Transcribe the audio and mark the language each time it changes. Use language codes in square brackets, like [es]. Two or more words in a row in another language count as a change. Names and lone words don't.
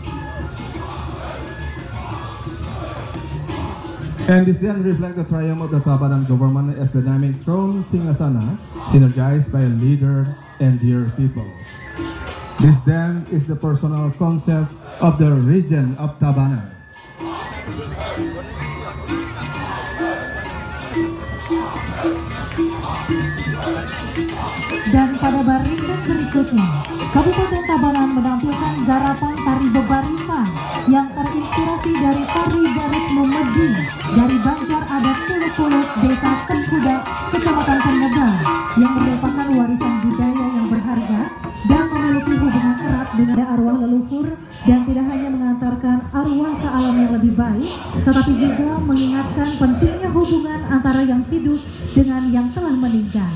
[en] And this then reflects the triumph of the Tabanan government as dynamic, strong Singgasana, synergized by a leader and dear people. This then is the personal concept of the region of Tabanan. [id] Dan pada barisan berikutnya, Kabupaten Tabanan menampilkan garapan tari bebarisan yang terinspirasi dari tari baris memedi dari Banjar adat Puluk-Puluk, Desa Tengkuda, Kecamatan Penebang, yang merupakan warisan budaya yang berharga dan memiliki hubungan erat dengan arwah leluhur, dan tidak hanya mengantarkan arwah ke alam yang lebih baik, tetapi juga mengingatkan pentingnya hubungan antara yang hidup dengan yang telah meninggal.